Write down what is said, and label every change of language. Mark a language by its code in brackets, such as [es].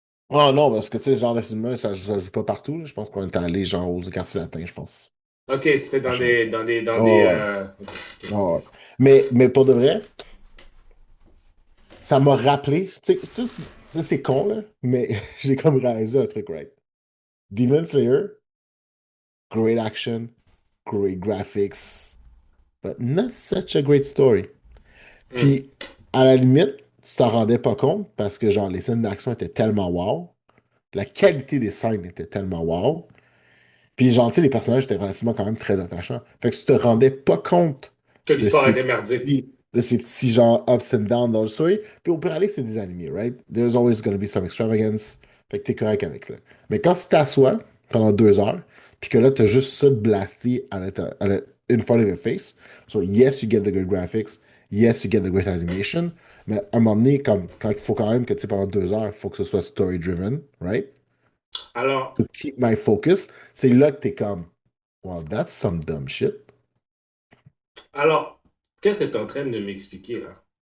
[fr] Ah non, parce que tu sais, ce genre de film-là, ça joue pas partout, là. Je pense qu'on est allé genre aux quartiers latins, je pense. Ok, c'était La dans chance. des. Oh, ouais. Ok. Oh, ouais. Mais pour de vrai, ça m'a rappelé. Ça, c'est con, là, mais j'ai comme réalisé un truc, right? [en] Demon Slayer, great action, great graphics, but not such a great story. Hmm. [fr] Puis, à la limite, tu t'en rendais pas compte parce que, genre, les scènes d'action étaient tellement wow. La qualité des scènes était tellement wow. Puis, genre, tu sais, les personnages étaient relativement quand même très attachants. Fait que tu te rendais pas compte Que l'histoire était merdique. de ces petits, genre, [en] ups and downs [fr] dans le story. Puis, au pire aller, c'est des animés, right? [en] There's always gonna be some extravagance. [fr] Fait que t'es correct avec, là. Mais quand tu t'assois pendant 2 heures, puis que là, t'as juste ça de blaster [en] in front of your face. So, yes, you get the good graphics. Yes, you get the great animation. [fr] Mais à un moment donné, quand il faut quand même que, tu sais, pendant 2 heures, il faut que ce soit story-driven, right? Alors, [en] To keep my focus, [fr] c'est là que t'es comme, [en] well, that's some dumb shit. [fr] alors, qu'est-ce que tu es en train de m'expliquer là?